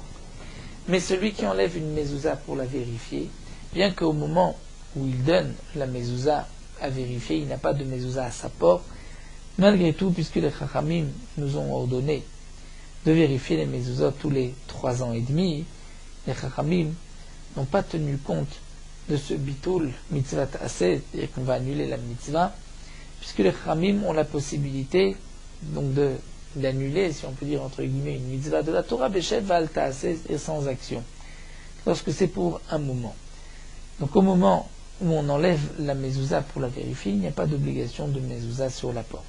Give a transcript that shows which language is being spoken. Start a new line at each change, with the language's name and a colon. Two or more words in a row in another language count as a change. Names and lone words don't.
French: Mais celui qui enlève une mezouza pour la vérifier, bien qu'au moment où il donne la mezouza à vérifier, il n'a pas de mezouza à sa porte, malgré tout, puisque les chachamim nous ont ordonné de vérifier les mezuzot tous les 3 ans et demi, les chachamim n'ont pas tenu compte de ce
Hebrew: ביטול מצוות עשה,
French: c'est-à-dire qu'on va annuler la mitzvah, puisque les chachamim ont la possibilité donc d'annuler, si on peut dire entre guillemets, une mitzvah de la Torah,
Hebrew: בשב ואל תעשה,
French: et sans action, lorsque c'est pour un moment. Donc au moment où on enlève la mezouza pour la vérifier, il n'y a pas d'obligation de mezouza sur la porte.